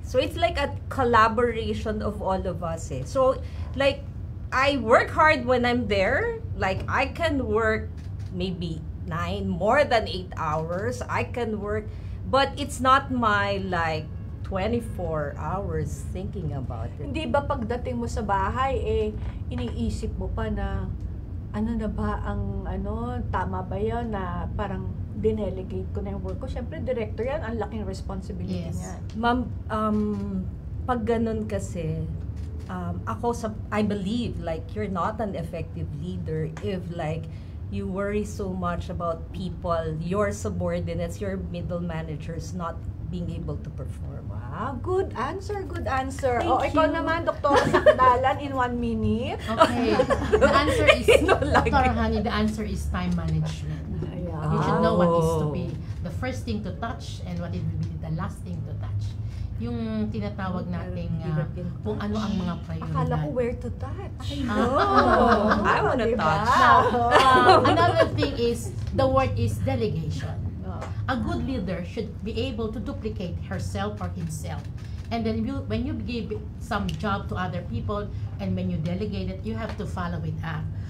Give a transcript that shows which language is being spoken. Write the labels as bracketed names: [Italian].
[English] So it's like a collaboration of all of us. So like, I work hard when I'm there. Like, I can work maybe 9, more than 8 hours. I can work, but it's not my like 24 hours thinking about it. [Filipino] Hindi ba pagdating mo sa bahay, iniisip mo pa na ano na ba ang tama ba yun na parang dinelegate ko na yung work ko? Siyempre, director yan, ang laking responsibility niya. [English] Ma'am, [Filipino] pag ganun kasi, [English] I believe like you're not an effective leader if like you worry so much about people, your subordinates, your middle managers not being able to perform. Wow, good answer, good answer. Thank [Filipino] Ikaw [English] you. [Filipino] naman, [English] Dr. Sakdalan, in 1 minute. Okay. The answer is, Dr. Hani, the answer is time management. You should know what is to be the first thing to touch and what it will be the last thing to touch. [Filipino] Yung tinatawag nating kung ano ang mga prioridad. Akala ko [English] where to touch. I wanna touch. Another thing is, the word is delegation. A good leader should be able to duplicate herself or himself. And then when you give some job to other people and when you delegate it, you have to follow it up.